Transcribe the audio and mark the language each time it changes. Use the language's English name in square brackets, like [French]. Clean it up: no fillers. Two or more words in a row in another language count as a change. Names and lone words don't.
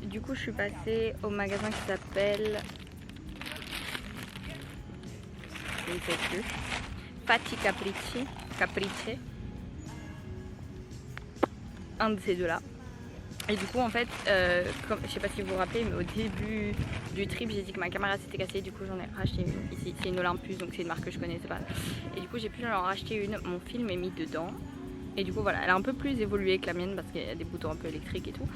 [French] Du coup, je suis passée au magasin qui s'appelle... je ne sais plus. Fatti Capricci. Un de ces deux-là. Et du coup, en fait, je sais pas si vous vous rappelez, mais au début du trip, j'ai dit que ma caméra s'était cassée. Du coup, j'en ai racheté une ici. C'est une Olympus, donc c'est une marque que je connaissais pas. Et du coup, j'ai pu en racheter une. Mon film est mis dedans. Et du coup voilà, elle est un peu plus évoluée que la mienne parce qu'il y a des boutons un peu électriques et tout.